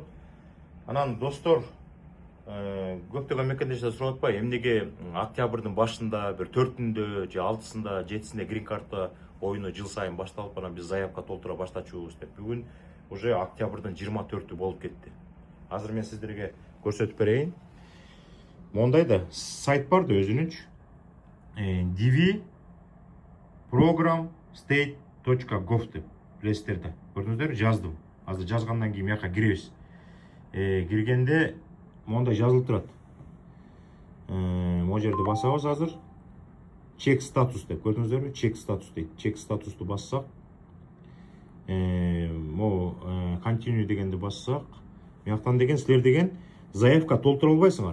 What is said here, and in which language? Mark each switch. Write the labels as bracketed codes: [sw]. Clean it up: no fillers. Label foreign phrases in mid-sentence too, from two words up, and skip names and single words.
[ky] Анан достор, көптөгөн мекендештер сурап атпайбы, эмнеге октябрдын башында, бир 4-үндө же 6-сында, 7-синде грин карта oyunu жыл сайын башталып, анан биз заявка толтура баштачубуз деп. Бүгүн уже октябрдын 24-ү болуп кетти. Азыр мен сиздерге көрсөтүп берейин. Мондай да сайт бар да өзүнүнчү. DV program.state.gov деп билесиздер. Көрдүңүздөр, жаздым. Азыр жазгандан кийин мияка киребиз. Киргенде мондай жазылып турат. Могу жерде басабыз азыр. Чек статус деп, көрдүңүздөрбү? Чек статус дейт. Чек статусту бассак, могу continue дегенди бассак, мияктан деген силер деген заявка толтура албайсыңар.